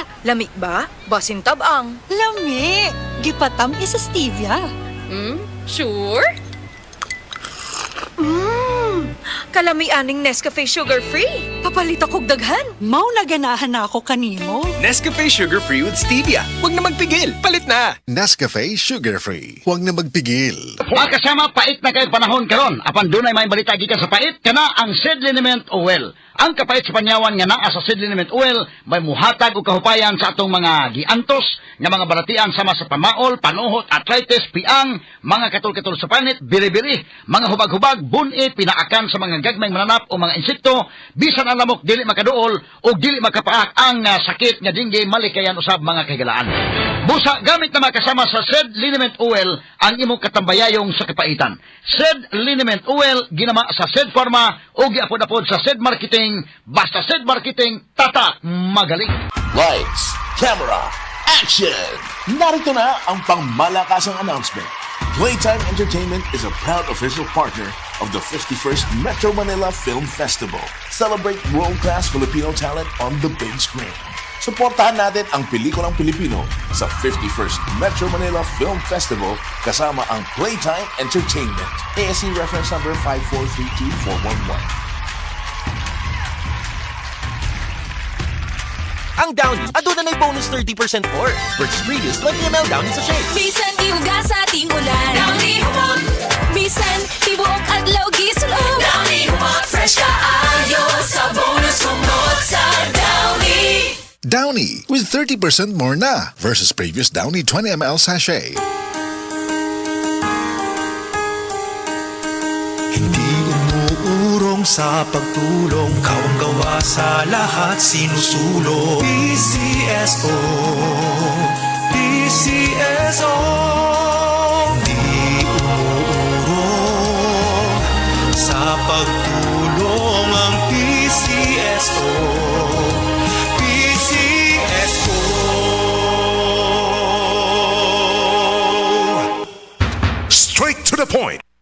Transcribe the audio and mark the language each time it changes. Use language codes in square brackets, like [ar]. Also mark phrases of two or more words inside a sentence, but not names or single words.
[ceb] Lami ba? Basin tabang. Lami! Gipatam isa stevia. [en] Sure? [ceb] Kalami aning Nescafe sugar-free. Papalit akog daghan. Mau naganahan na ako kanimo. [tl] Nescafe Sugar Free [en] with Stevia. [tl] Huwag na magpigil. Palit na. Nescafe Sugar Free. Huwag na magpigil. [ceb] Mga kasama, pait na kayo panahon karon. Apan dunay may balita gikan sa pait, kana ang seed liniment oil. Ang kapait sa panyawan nga naa sa seed liniment oil may muhatag og kahupayan sa atong mga giantos nga mga balatian sama sa pamaol, panuhot, arthritis, piang, mga katul-katul sa panit, biri-biri, mga hubag-hubag, bunit, pinaakan sa mga gagmayng mananap o mga insekto, bisan ang lamok dili makaduol o dili makapaak ang sakit nga dinggay malikayan usab mga kahigalaan. Busa gamit na makasama sa seed liniment oil ang imong katambayayong sa kapaitan. Seed liniment oil ginama sa Seed Pharma o giapod-apod sa Seed Marketing. Basta Seed Marketing, [tl] tatak magaling. [en] Lights, camera, action! [tl] Narito na ang pangmalakasang announcement. [en] Playtime Entertainment is a proud official partner of the 51st Metro Manila Film Festival. Celebrate world-class Filipino talent on the big screen. [tl] Suportahan natin ang pelikulang Pilipino sa 51st Metro Manila Film Festival kasama ang Playtime Entertainment. [en] ASC reference number 5432411. [ceb] ang Downy aduna na [en] bonus 30% more versus previous 20ml Downy sachet. [ceb] Bisan iuga sa ating ulan. Downy humot. Bisan tibuok adlaw gisulod. Downy humot. Fresh kaayo sa bonus humot sa Downy. [en] Downy with 30% more na versus previous Downy 20 ml sachet. [tl] Hindi umuurong sa pagtulong, kawang gawa sa lahat sinusulong. PCSO, PCSO. Hindi umuurong sa pagtulong ang PCSO. PCSO. [en] Straight to the point.